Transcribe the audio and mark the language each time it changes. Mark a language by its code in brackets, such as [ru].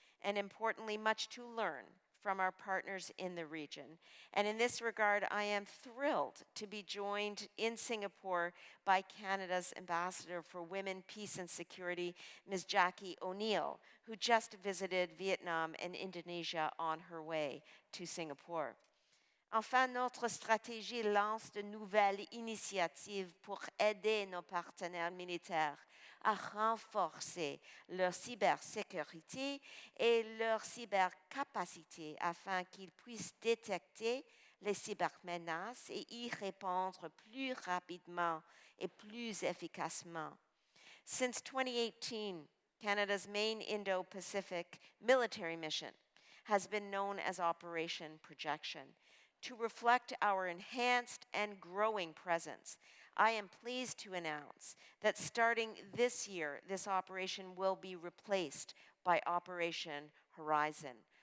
[en] and importantly, much to learn from our partners in the region. And in this regard, I am thrilled to be joined in Singapore by Canada's Ambassador for Women, Peace and Security, Ms. Jackie O'Neill, who just visited Vietnam and Indonesia on her way to Singapore. [fr] Enfin, notre stratégie lance de nouvelles initiatives pour aider nos partenaires militaires à renforcer leur cybersécurité et leur cybercapacité afin qu'ils puissent détecter les cybermenaces et y répondre plus rapidement et plus efficacement. [en] Since 2018, Canada's main Indo-Pacific military mission has been known as Operation Projection. To reflect our enhanced and growing presence, I am pleased to announce that starting this year, this operation will be replaced by Operation Horizon.